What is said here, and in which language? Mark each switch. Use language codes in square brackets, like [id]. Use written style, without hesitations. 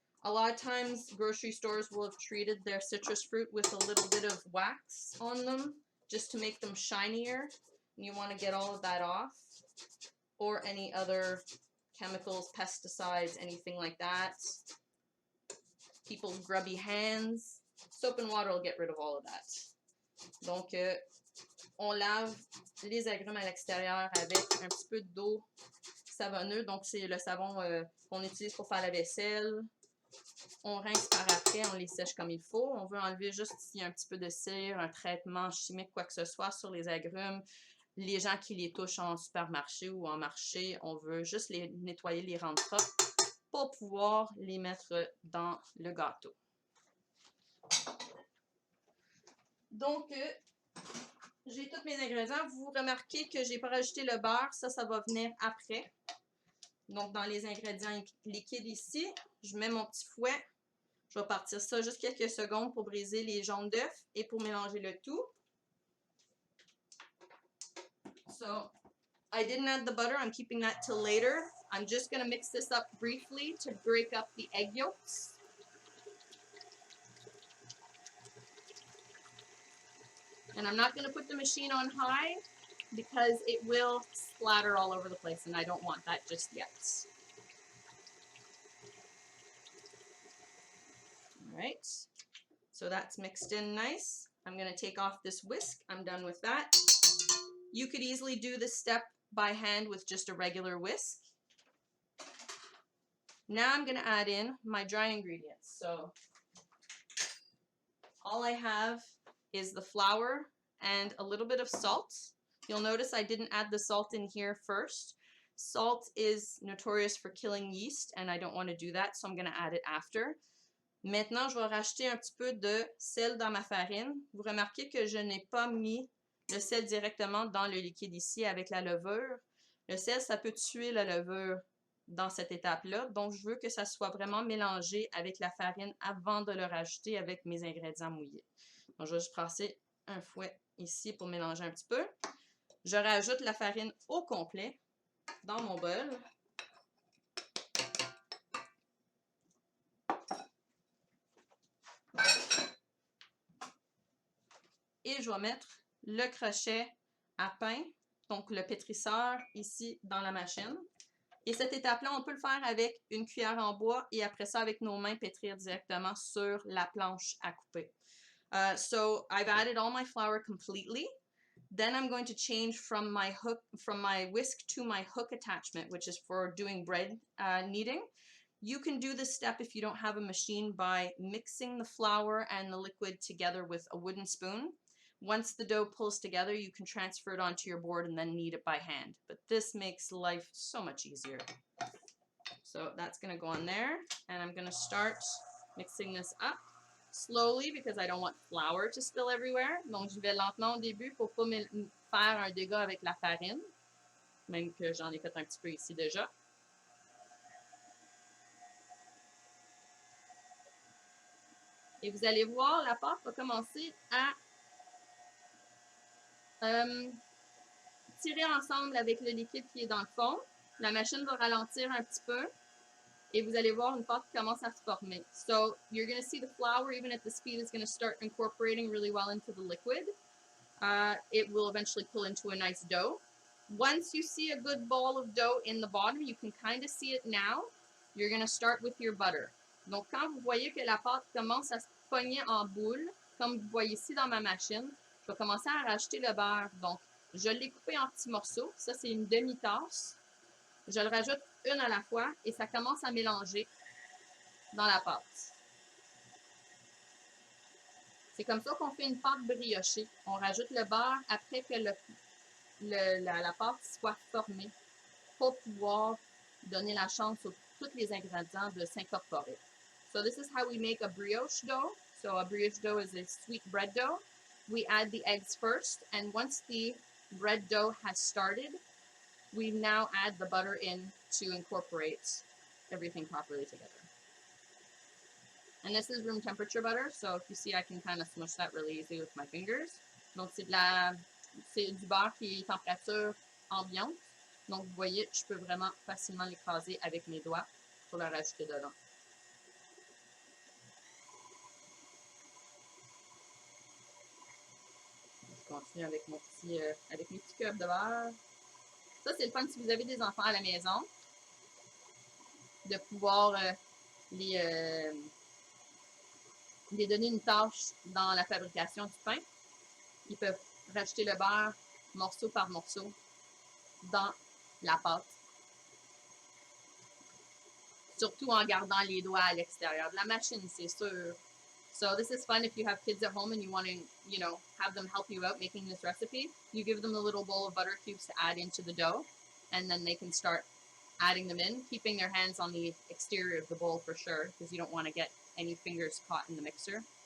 [en] A lot of times grocery stores will have treated their citrus fruit with a little bit of wax on them just to make them shinier. And you want to get all of that off, or any other chemicals, pesticides, anything like that. People's grubby hands. Soap and water will get rid of all of that. [fr] Donc, on lave les agrumes à l'extérieur avec un petit peu d'eau savonneuse. Donc, c'est le savon qu'on utilise pour faire la vaisselle. On rince par après, on les sèche comme il faut. On veut enlever juste s'il y a un petit peu de cire, un traitement chimique, quoi que ce soit sur les agrumes. Les gens qui les touchent en supermarché ou en marché, on veut juste les nettoyer, les rendre propres pour pouvoir les mettre dans le gâteau. Donc, j'ai tous mes ingrédients. Vous remarquez que j'ai pas rajouté le beurre. Ça va venir après. Donc, dans les ingrédients liquides ici, je mets mon petit fouet. Je vais partir ça juste quelques secondes pour briser les jaunes d'œufs et pour mélanger le tout. [en] So, I didn't add the butter. I'm keeping that till later. I'm just going to mix this up briefly to break up the egg yolks. And I'm not going to put the machine on high because it will splatter all over the place, and I don't want that just yet. All right, so that's mixed in nice. I'm going to take off this whisk. I'm done with that. You could easily do this step by hand with just a regular whisk. Now I'm going to add in my dry ingredients. So all I have is the flour and a little bit of salt. You'll notice I didn't add the salt in here first. Salt is notorious for killing yeast, and I don't want to do that, so I'm going to add it after. [fr] Maintenant, je vais rajouter un petit peu de sel dans ma farine. Vous remarquez que je n'ai pas mis le sel directement dans le liquide ici avec la levure. Le sel, ça peut tuer la levure dans cette étape-là. Donc, je veux que ça soit vraiment mélangé avec la farine avant de le rajouter avec mes ingrédients mouillés. Donc, je vais juste passer un fouet ici pour mélanger un petit peu. Je rajoute la farine au complet dans mon bol. Et je vais mettre le crochet à pain, donc le pétrisseur ici dans la machine. Et cette étape-là, on peut le faire avec une cuillère en bois et après ça, avec nos mains, pétrir directement sur la planche à couper. [en] So I've added all my flour completely. Then I'm going to change from my whisk to my hook attachment, which is for doing bread kneading. You can do this step if you don't have a machine by mixing the flour and the liquid together with a wooden spoon. Once the dough pulls together, you can transfer it onto your board and then knead it by hand. But this makes life so much easier. So that's going to go on there, and I'm going to start mixing this up slowly because I don't want flour to spill everywhere. [fr] Donc, je vais lentement au début pour pas faire un dégât avec la farine, même que j'en ai fait un petit peu ici déjà. Et vous allez voir, la pâte va commencer à tirer ensemble avec le liquide qui est dans le fond. La machine va ralentir un petit peu. Et vous allez voir une pâte qui commence à se former. [en] So you're going to see the flour, even at the speed, is going to start incorporating really well into the liquid. It will eventually pull into a nice dough. Once you see a good ball of dough in the bottom, you can kind of see it now. You're going to start with your butter. [fr] Donc quand vous voyez que la pâte commence à se pogner en boule, comme vous voyez ici dans ma machine, je vais commencer à rajouter le beurre. Donc je l'ai coupé en petits morceaux. Ça, c'est une demi-tasse. Je le rajoute une à la fois et ça commence à mélanger dans la pâte. C'est comme ça qu'on fait une pâte briochée. On rajoute le beurre après que la pâte soit formée pour pouvoir donner la chance à tous les ingrédients de s'incorporer. [en] So this is how we make a brioche dough. So a brioche dough is a sweet bread dough. We add the eggs first, and once the bread dough has started, we now add the butter in to incorporate everything properly together. And this is room temperature butter, so if you see, I can kind of smush that really easy with my fingers. [fr] Donc c'est du beurre qui est température ambiante. Donc vous voyez, je peux vraiment facilement l'écraser avec mes doigts pour le rajouter dedans. Je continue avec avec mes petits cubes de beurre. Ça, c'est le fun si vous avez des enfants à la maison, de pouvoir les donner une tâche dans la fabrication du pain. Ils peuvent rajouter le beurre morceau par morceau dans la pâte. Surtout en gardant les doigts à l'extérieur de la machine, c'est sûr. [en] So this is fun if you have kids at home and you want to, have them help you out making this recipe. You give them a little bowl of butter cubes to add into the dough, and then they can start adding them in, keeping their hands on the exterior of the bowl for sure, because you don't want to get any fingers caught in the mixer.